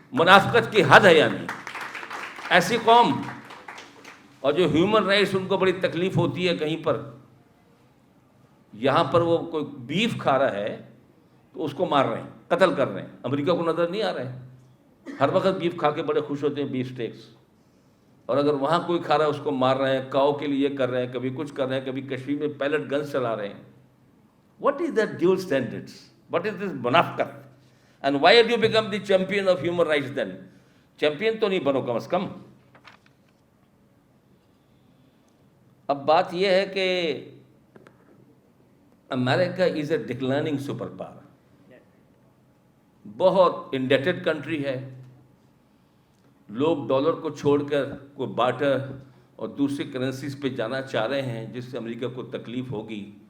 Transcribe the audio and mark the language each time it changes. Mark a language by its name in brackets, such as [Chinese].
[Urdu] منافقت کی حد ہے یعنی ایسی قوم. اور جو ہیومن رائٹس ان کو بڑی تکلیف ہوتی ہے کہیں پر, یہاں پر وہ کوئی بیف کھا رہا ہے تو اس کو مار رہے ہیں, قتل کر رہے ہیں. امریکہ کو نظر نہیں آ رہا ہے, ہر وقت بیف کھا کے بڑے خوش ہوتے ہیں, بیف سٹیکس. اور اگر وہاں کوئی کھا رہا ہے اس کو مار رہے ہیں, کاؤ کے لیے کر رہے ہیں, کبھی کچھ کر رہے ہیں, کبھی کشمیر میں پیلٹ گنز چلا رہے ہیں. [English] What is that dual standards? What is this منافقت? And why have you become the champion of human rights then? [Urdu] Champion تو نہیں بنو کم از کم. اب بات یہ ہے کہ امریکہ [English] is a declining super power, [Urdu] بہت انڈیٹڈ کنٹری ہے. لوگ ڈالر کو چھوڑ کر کوئی بارٹر اور دوسری کرنسیز پہ جانا چاہ رہے ہیں جس سے امریکہ کو تکلیف ہوگی.